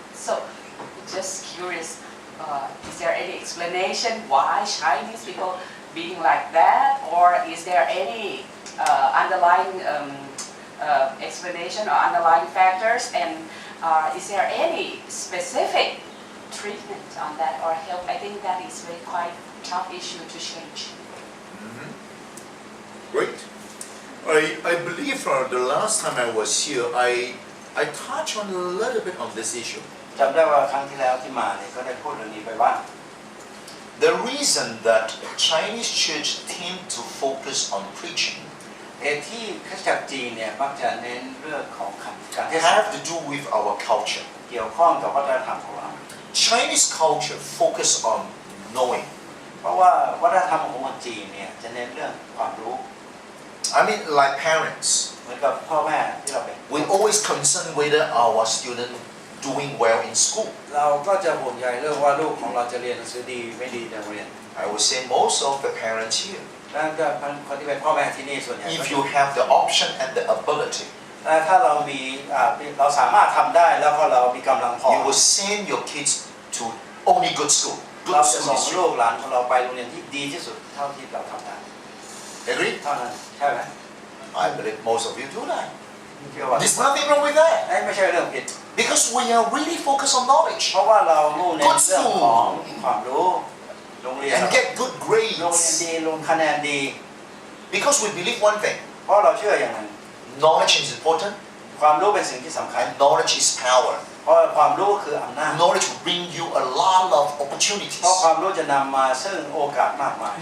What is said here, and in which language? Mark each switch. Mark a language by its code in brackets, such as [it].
[en] So just curious, is there any explanation why Chinese people being like that, or is there any underlying explanation or underlying factors, and is there any specific treatment on that or help? I think that is very quite tough issue to change. Great. I believe the last time I was here, I touched on a little bit on this issue. [th] จำได้ว่าครั้งที่แล้วที่มาเนี่ยก็ได้พูดเรื่องนี้ไปบ้าง [en] The reason that Chinese church tend to focus on preaching [th] ที่คริสตจักรจีนเนี่ยมักจะเน้นเรื่องของการเทศนา [en] have to do with our culture. [th] เกี่ยวข้องกับวัฒนธรรมของเรา [en] Chinese culture focus on knowing. [th] เพราะว่าวัฒนธรรมของคนจีนเนี่ยจะเน้นเรื่องความรู้ [en] I mean, like parents, [th] เหมือนกับพ่อแม่ที่เราเป็น [en] we always concern whether our student doing well in school. [th] เราก็จะห่วงใยเรื่องว่าลูกของเราจะเรียนหนังสือดีไม่ดีในโรงเรียน [en] I would say most of the parents here, [th] นั่นก็คนที่เป็นพ่อแม่ที่นี่ส่วนใหญ่ [en] if you have the option and the ability, [th] ถ้าเรามีเราสามารถทำได้แล้วก็เรามีกำลังพอ [en] you will send your kids to only good school. [th] เรา [en] Good [th] จะส่ง [en] school. [th] ลูกหลานของเราไปโรงเรียนที่ดีที่สุดเท่าที่เราทำได้ [en] Agree? [th] เท่านั้นใช่ไหม [en] I believe most of you do that. [th] เชื่อว่า [en] There's nothing wrong with that. [th] ไม่ใช่เรื่องผิด [en] Because we are really focused on knowledge [th] เพราะว่าเรามุ่งเน้นเรื่องของความรู้โรงเรียน [en] and get good [th] โรงเรียน [en] grades. [th] ดีลงคะแนนดี [en] Because we believe one thing, [th] เพราะเราเชื่ออย่างนั้น [en] knowledge is important [th] ความรู้เป็นสิ่งที่สำคัญ [en] and knowledge is power. [th] เพราะความรู้คืออำนาจ [en] Knowledge will bring you a lot of [th] เพราะ [en] opportunities. [th] ความรู้จะนำมาซึ่งโอกาสมากมาย